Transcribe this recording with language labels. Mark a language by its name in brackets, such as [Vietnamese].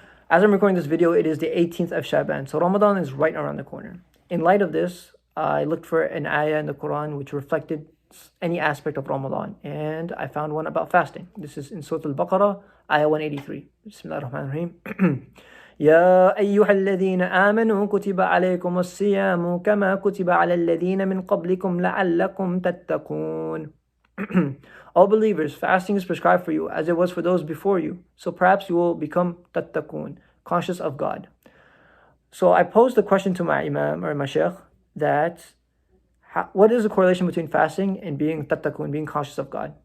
[English] As I'm recording this video, it is the 18th of Shaban, so Ramadan is right around the corner. In light of this, I looked for an ayah in the Quran which reflected any aspect of Ramadan, and I found one about fasting. This is in Surah Al-Baqarah, ayah 183. Bismillahir rahmanir rahim. [Arabic] يا أيها الذين آمنوا كتب عليكم الصيام كما كتب على الذين من قبلكم لعلكم تتقون. [English] All believers, fasting is prescribed for you as it was for those before you, so perhaps you will become tattaqun, conscious of God. So I posed the question to my imam or my sheikh that what is the correlation between fasting and being tattaqun, being conscious of God?